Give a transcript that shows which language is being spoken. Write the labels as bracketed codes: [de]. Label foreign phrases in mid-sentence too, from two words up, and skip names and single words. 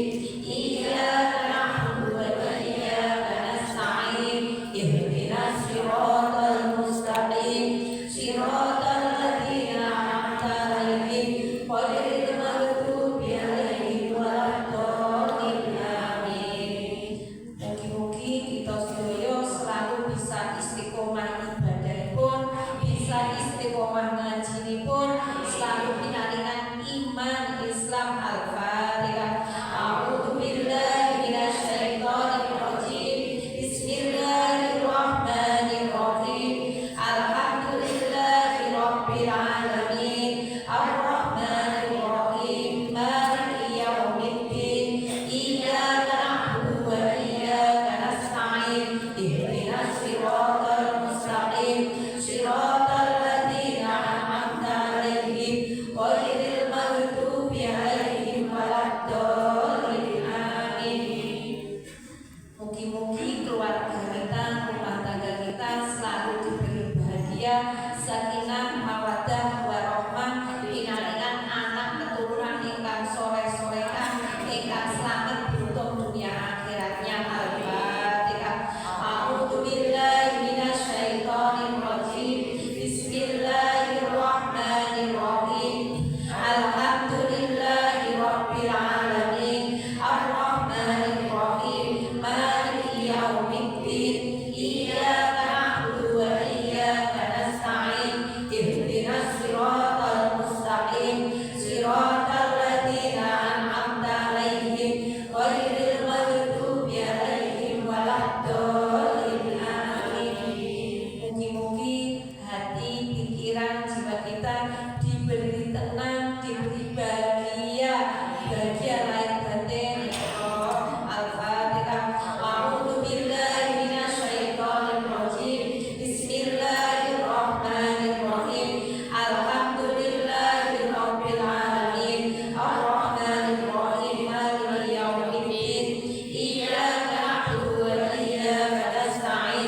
[ar] إياك نعبد وإياك نستعين. اهدنا الصراط المستقيم. صراط الذين أنعمت عليهم غير المغضوب عليهم ولا الضالين. Amin. [jv] Mugi-mugi kita sedaya selalu bisa istiqomah ibadahipun, bisa istiqomah ngajinipun, selalu pinaringan iman Islam. [ar] Al-Fatihah. أعوذ بالله من الشيطان الرجيم. بسم الله الرحمن الرحيم. الحمد لله رب العالمين. الرحمن الرحيم. مالك يوم الدين. إياك نعبد وإياك نستعين. اهدنا الصراط المستقيم. صراط الذين أنعمت عليهم غير المغضوب عليهم ولا الضالين. [id] Amin. Mugi-mugi keluarga kita, rumah tangga kita selalu diberi bahagia, [ar] سكينة، مودة، ورحمة, [jv] pinaringan anak keturunan ingkang soleh-solehah, ingkang slamet beruntung dunia akhiratnya. [ar] Al-Fatihah. أعوذ بالله من الشيطان الرجيم. بسم الله الرحمن الرحيم. الحمد لله رب العالمين. الرحمن الرحيم. مالك يوم الدين. إياك نعبد وإياك نستعين. اهدنا الصراط المستقيم. صراط الذين أنعمت عليهم غير المغضوب عليهم ولا الضالين. Amin. [id] Mugi-mugi hati, pikiran, jiwa kita diberi tenang, diberi bahagia, bahagia lahir batin. [ar] Al-Fatihah. أعوذ بالله من الشيطان الرجيم. بسم الله الرحمن الرحيم. الحمد لله رب العالمين. الرحمن الرحيم. مالك يوم الدين. إياك نعبد وإياك نستعين.